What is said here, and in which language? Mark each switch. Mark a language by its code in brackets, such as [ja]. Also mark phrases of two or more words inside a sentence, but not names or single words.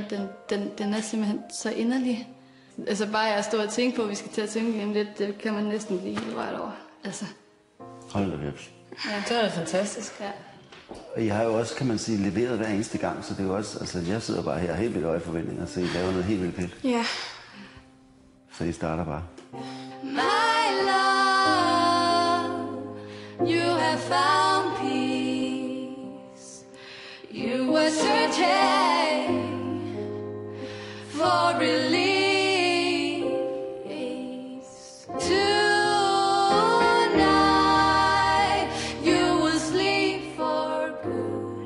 [da] Den er simpelthen så inderlig. Altså bare jeg står og tænker på, at vi skal til at synge lige lidt, det kan man næsten blive helt rørt over. Altså. Hold da vips. Ja, det er fantastisk. Ja. Og I har jo også, kan man sige, leveret hver eneste gang, så det er jo også, altså jeg sidder bare her helt vildt høje forventninger, så I laver noget helt vildt fedt. Ja. Så I starter bare. [en] My love, you have found peace. You were searching for release. Tonight you will sleep for good.